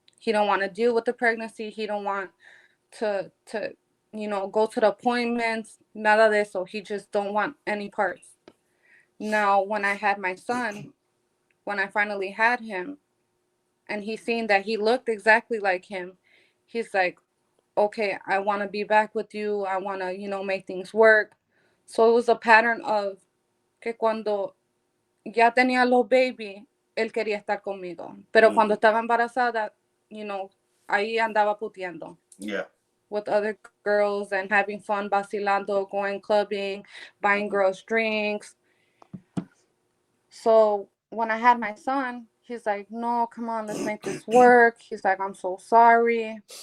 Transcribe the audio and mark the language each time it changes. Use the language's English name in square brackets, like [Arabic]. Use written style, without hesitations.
[English] He don't want to deal with the pregnancy. He don't want to go to the appointments. [Spanish] Nada de eso. [English] He just don't want any parts. Now, when I had my son, when I finally had him, and he seen that he looked exactly like him, he's like, okay, I want to be back with you. I want to, make things work. So it was a pattern of [Spanish] que cuando ya tenía los baby, él quería estar conmigo. Pero cuando estaba embarazada, ahí andaba puteando. [English] Yeah. With other girls and having fun, vacilando, going clubbing, buying girls drinks. So when I had my son, he's like, no, come on, let's make this work. He's like, I'm so sorry.